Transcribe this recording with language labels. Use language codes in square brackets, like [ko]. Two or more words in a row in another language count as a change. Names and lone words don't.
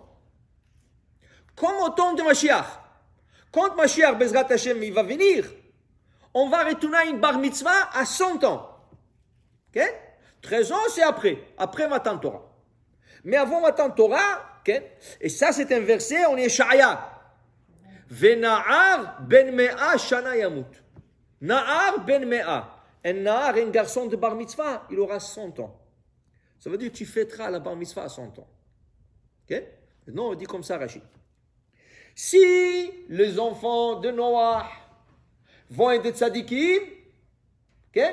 [fr] Comme au temps de Mashiach. Quand Mashiach, [he] בעזרת השם, [fr] il va venir, on va retourner à une bar mitzvah à 100 ans. Okay? 13 ans, c'est après [he] מתן תורה. [fr] Mais avant [he] מתן תורה, [fr] okay? Et ça c'est un verset, on est Shaya. [he] ונער בן מאה שנה ימות. נער בן מאה. [fr] Un na'ar, un garçon de bar mitzvah, il aura 100 ans. Ça veut dire que tu fêteras la bar mitzvah à 100 ans. Okay? Non, on dit comme ça, Rachid. Si les enfants de Noah vont être des tzadikim, okay?